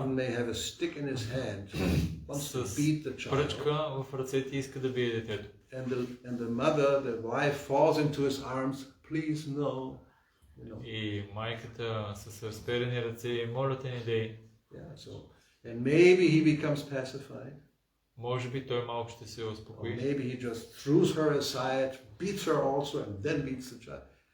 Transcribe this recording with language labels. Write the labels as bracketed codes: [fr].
[en] Even may have a stick in his hand, wants to beat the child. [bg] Пръчка в ръцете иска да бие детето. [en] And the mother, the wife, falls into his arms. Please no. [bg] И майката с разперени ръце, моля те не дей. [en] And maybe he becomes pacified. [bg] Може би той малко ще се успокои. [en] Or maybe he just throws her aside, beats her also, and then beats the child.